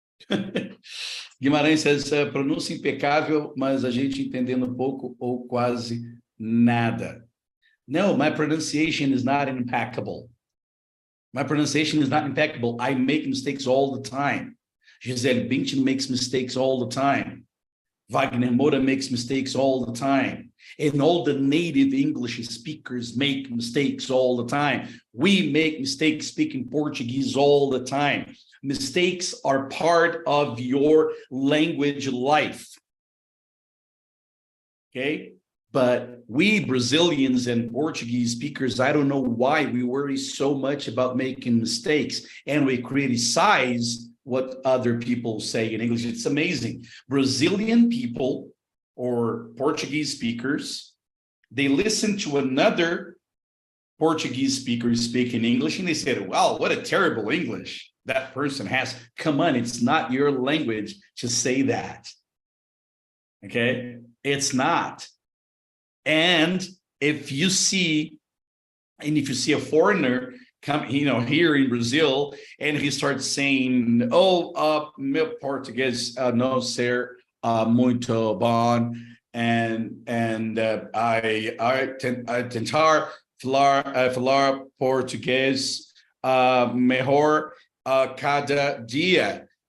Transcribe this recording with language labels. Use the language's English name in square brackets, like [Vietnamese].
[Portuguese] Guimarães says, pronúncia impecável, mas a gente entendendo pouco ou quase Nada. [English] No, my pronunciation is not impeccable. My pronunciation is not impeccable. I make mistakes all the time. Gisele Bündchen makes mistakes all the time. Wagner Moura makes mistakes all the time. And all the native English speakers make mistakes all the time. We make mistakes speaking Portuguese all the time. Mistakes are part of your language life. Okay? But we Brazilians and Portuguese speakers, I don't know why we worry so much about making mistakes, and we criticize what other people say in English. It's amazing. Brazilian people or Portuguese speakers, they listen to another Portuguese speaker speaking English, and they said, wow, what a terrible English that person has. Come on, it's not your language to say that. Okay? It's not. And if you see a foreigner come, here in Brazil, and he starts saying, [Portuguese] meu português não ser muito bom, [English] and I [Portuguese] tentar falar português melhor cada dia.